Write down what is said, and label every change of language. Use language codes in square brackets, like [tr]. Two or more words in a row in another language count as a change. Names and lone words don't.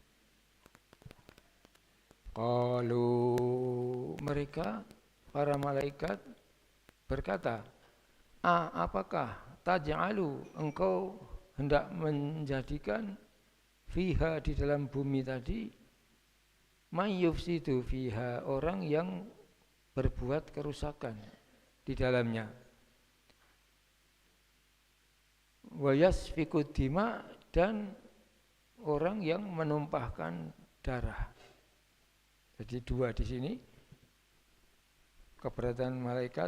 [id] Qalu, mereka para malaikat berkata, apakah taj'alu, engkau hendak menjadikan fiha, di dalam bumi tadi, [ar] من يفسد فيها, [id] orang yang berbuat kerusakan di dalamnya, [ar] ويسفك دما, [id] dan orang yang menumpahkan darah. Jadi dua di sini keberatan malaikat.